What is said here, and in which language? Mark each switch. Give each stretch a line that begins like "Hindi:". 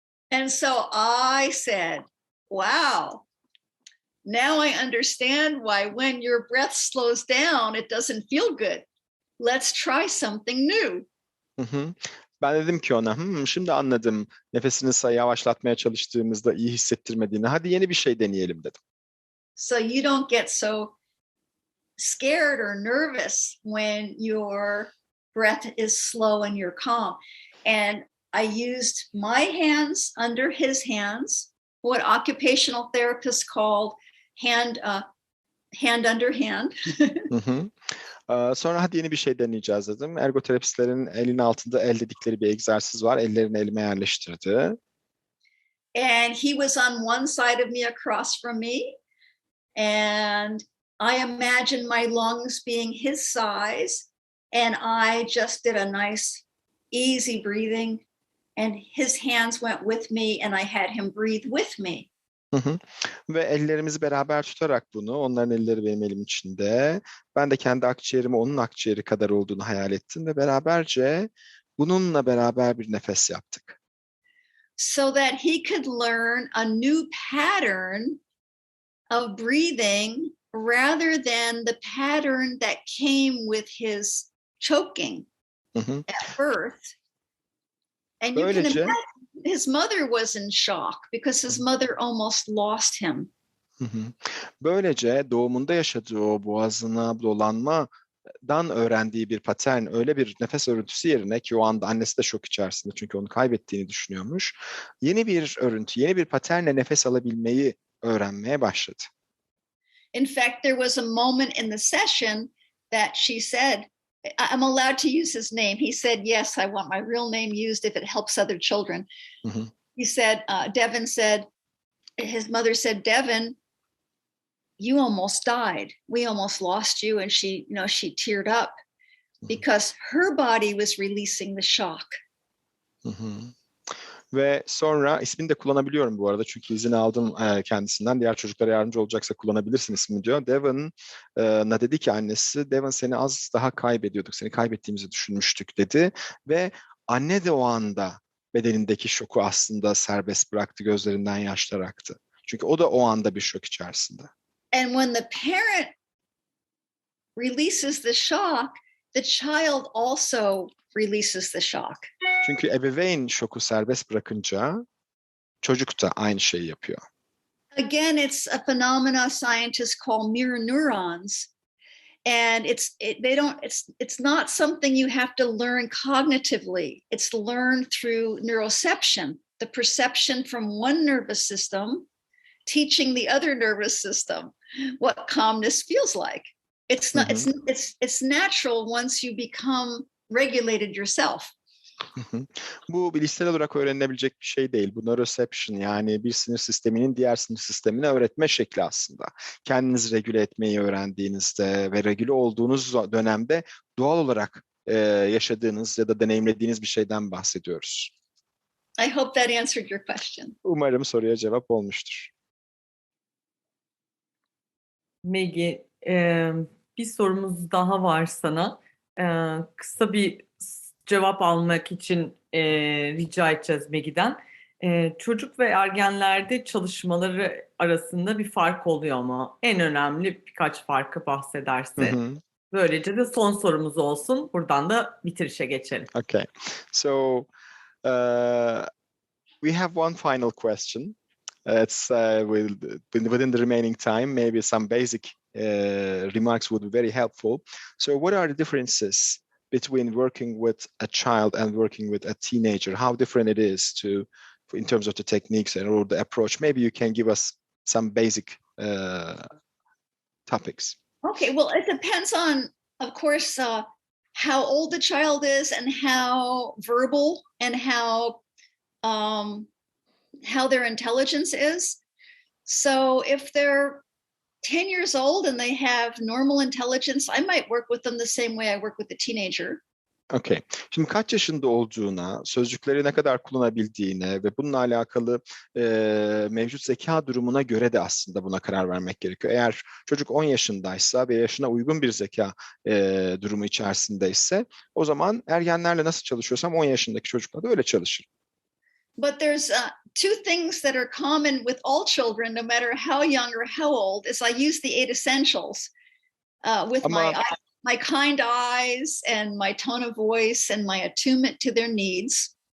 English: And so I said, wow, now I understand why when your breath slows down, it doesn't feel good. Let's try something new.
Turkish: Ben dedim ki ona, şimdi anladım nefesini yavaşlatmaya çalıştığımızda iyi hissettirmediğini. Hadi yeni bir şey deneyelim dedim.
English: So you don't get so scared or nervous when your breath is slow and you're calm. And I used my hands under his hands, what occupational therapists called hand under hand.
Turkish: Sonra hadi yeni bir şey deneyeceğiz dedim. Ergoterapistlerin elin altında el dedikleri bir egzersiz var. Ellerini elime yerleştirdi.
English: And he was on one side of me across from me. And I imagined my lungs being his size. And I just did a nice, easy breathing. And his hands went with me and I had him breathe with me.
Turkish: Ve ellerimizi beraber tutarak bunu, onların elleri benim elim içinde. Ben de kendi akciğerimi onun akciğeri kadar olduğunu hayal ettim ve beraberce bununla beraber bir nefes yaptık.
English: So that he could learn a new pattern of breathing rather than the pattern that came with his choking at birth. And you can
Turkish: Böylece,
English: imagine his mother was in shock because his mother almost lost him.
Turkish: böylece doğumunda yaşadığı o boğazına dolanmadan öğrendiği bir patern, öyle bir nefes örüntüsü yerine ki o anda annesi de şok içerisinde çünkü onu kaybettiğini düşünüyormuş. Yeni bir örüntü, yeni bir paternle nefes alabilmeyi öğrenmeye başladı.
English: In fact, there was a moment in the session that she said, I'm allowed to use his name. He said, yes, I want my real name used if it helps other children. He said, Devin said, his mother said, Devin, you almost died. We almost lost you. And she teared up because her body was releasing the shock.
Turkish: Ve sonra ismini de kullanabiliyorum bu arada çünkü izin aldım kendisinden. Diğer çocuklara yardımcı olacaksa kullanabilirsin ismini diyor. Devin'a dedi ki annesi, Devin seni az daha kaybediyorduk, seni kaybettiğimizi düşünmüştük dedi. Ve anne de o anda bedenindeki şoku aslında serbest bıraktı, gözlerinden yaşlar aktı. Çünkü o da o anda bir şok içerisinde.
English: And when the parent releases the shock, the child also releases the shock.
Turkish: Çünkü ebeveyn şoku serbest bırakınca çocuk da aynı şeyi yapıyor.
English: Again, it's a phenomena scientists call mirror neurons. And it's not something you have to learn cognitively. It's learned through neuroception, the perception from one nervous system teaching the other nervous system what calmness feels like. It's not it's natural once you become regulated yourself.
Turkish: Bu bilişsel olarak öğrenilebilecek bir şey değil. Bu neuroception yani bir sinir sisteminin diğer sinir sistemine öğretme şekli aslında. Kendinizi regüle etmeyi öğrendiğinizde ve regüle olduğunuz dönemde doğal olarak yaşadığınız ya da deneyimlediğiniz bir şeyden bahsediyoruz.
English: I hope that answered your question.
Turkish: Umarım soruya cevap olmuştur. Maggie, bir sorumuz daha var sana. Kısa bir cevap almak için rica edeceğiz Maggie'den. Çocuk ve ergenlerde çalışmaları arasında bir fark oluyor mu? En önemli birkaç farkı bahsederse. Böylece de son sorumuz olsun. Buradan da bitirişe geçelim.
English: Okay. So we have one final question. It's within the remaining time, maybe some basic remarks would be very helpful. So what are the differences between working with a child and working with a teenager? How different it is in terms of the techniques or the approach? Maybe you can give us some basic topics. Okay, well, it depends on, of course, how old the child is and how verbal and how their intelligence is. So if they're 10 years old and they have normal intelligence, I might work with them the same way I work with a teenager. Okay.
Turkish: Şimdi kaç yaşında olduğuna, sözcükleri ne kadar kullanabildiğine ve bununla alakalı mevcut zeka durumuna göre de aslında buna karar vermek gerekiyor. Eğer çocuk 10 yaşındaysa ve yaşına uygun bir zeka durumu içerisindeyse o zaman ergenlerle nasıl çalışıyorsam 10 yaşındaki çocukla da öyle çalışırım.
English: But there's two things that are common with all children, no matter how young or how old, is I use the 8 essentials with my kind eyes and my tone of voice and my attunement to their needs.